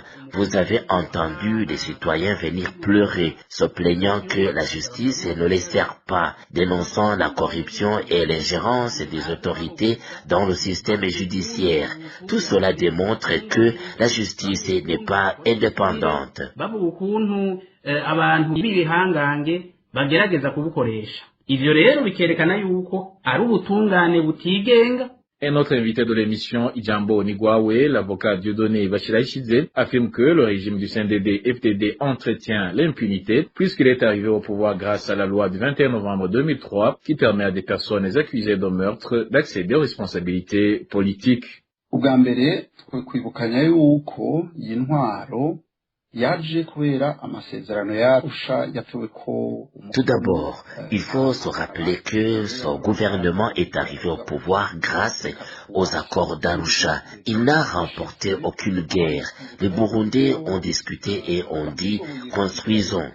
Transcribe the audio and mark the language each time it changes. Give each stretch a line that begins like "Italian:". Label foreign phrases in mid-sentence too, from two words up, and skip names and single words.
French: Vous avez entendu des citoyens venir pleurer, se plaignant que la justice ne les sert pas, dénonçant la corruption et l'ingérence des autorités dans le système judiciaire. Tout cela démontre que la justice n'est pas indépendante.
Rundi: Ivyo rero bikerekana yuko ari ubutungane butigenga.
French: Et notre invité de l'émission Ijambo Nigwawe, l'avocat Dieudonné Bachiraïchidze, affirme que le régime du CNDD-FDD entretient l'impunité puisqu'il est arrivé au pouvoir grâce à la loi du 21 novembre 2003 qui permet à des personnes accusées de meurtre d'accéder aux responsabilités politiques.
Rundi: Ubwa mbere kwibukanya yuko iyi ntwaro
French: Tout d'abord, il faut se rappeler que son gouvernement est arrivé au pouvoir grâce aux accords d'Arusha. Il n'a remporté aucune guerre. Les Burundais ont discuté et ont dit « construisons ».